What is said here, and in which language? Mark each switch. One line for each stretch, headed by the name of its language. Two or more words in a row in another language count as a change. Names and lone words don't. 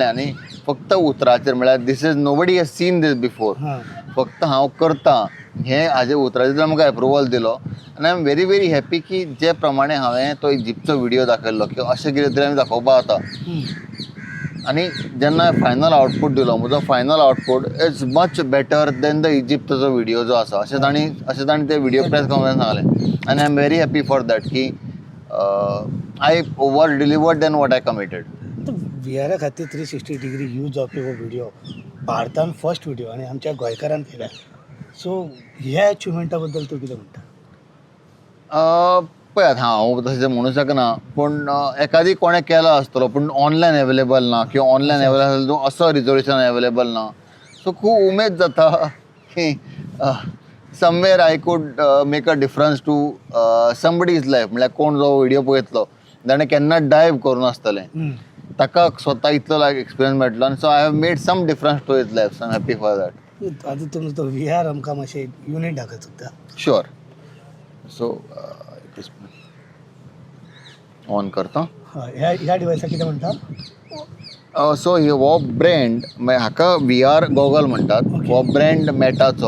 Konkani: आनी फक्त उतराचेर, म्हळ्यार
English: this is nobody has seen this before.
Konkani: फक्त हांव करता हें हाजे उतराचेर म्हाका एप्रुवल दिलो. आनी
English: I am very very happy
Konkani: की जे प्रमाणे हांवें तो इजिप्तचो व्हिडिओ दाखयल्लो की अशें कितें तरी आमी दाखोवपा जाता. आनी जेन्ना
English: final output
Konkani: दिलो, म्हजो
English: final output is much better than the
Konkani: इजिप्तचो व्हिडिओ जो आसा, अशें ताणी ते व्हिडिओ
English: press conference
Konkani: सांगलें.
English: आनी I am very happy for that की I over delivered than what I committed.
Konkani: VR खातीर 360 डिग्री यूज जावपी हो व्हिडिओ भारतान
English: first video
Konkani: आनी आमच्या गोंयकारान केला. सो ह्या अचिवमेंटा बद्दल तूं कितें म्हणटा? पळयात, हांव तशें म्हणूं शकना, पूण एकादी कोणें केलो आसतलो पूण
English: online available
Konkani: ना, किंवा
English: online available
Konkani: असो
English: resolution available
Konkani: ना.
English: सो
Konkani: खूब उमेद जाता की
English: somewhere I could make a difference to somebody's life.
Konkani: म्हळ्यार कोण जो व्हिडिओ पळयतलो ताणें केन्ना डायव करूं नासतलें, ताका स्वता इतलो
English: like experience
Konkani: मेळटलो.
English: आनी so I have made some difference to his life. so I am happy for that.
Konkani: आतां तुमचो तो VR आमकां मातशें युनीट दाखय चुकता.
English: sure. so on करता.
Konkani: ह्या डिवायसाक कितें म्हणटा? सो हो ब्रँड हाका VR गॉगल म्हणटात. हो ब्रँड मेटाचो.